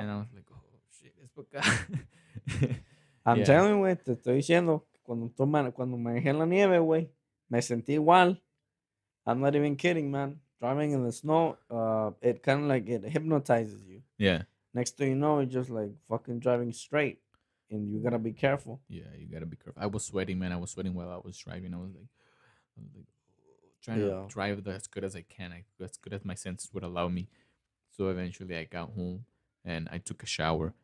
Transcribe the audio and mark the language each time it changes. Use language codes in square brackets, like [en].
[en] And I was like, oh shit, [es] es por acá. [en] I'm Yeah. telling you, [es] güey, te estoy diciendo, cuando manejé en la nieve, güey, me sentí igual. [en] I'm not even kidding, man. Driving in the snow, it kind of like it hypnotizes you. Yeah. Next thing you know, it's just like fucking driving straight, and you gotta be careful. Yeah, you gotta be careful. I was sweating, man. I was sweating while I was driving. I was like trying to Yeah. drive as good as I can, as good as my senses would allow me. So eventually, I got home and I took a shower.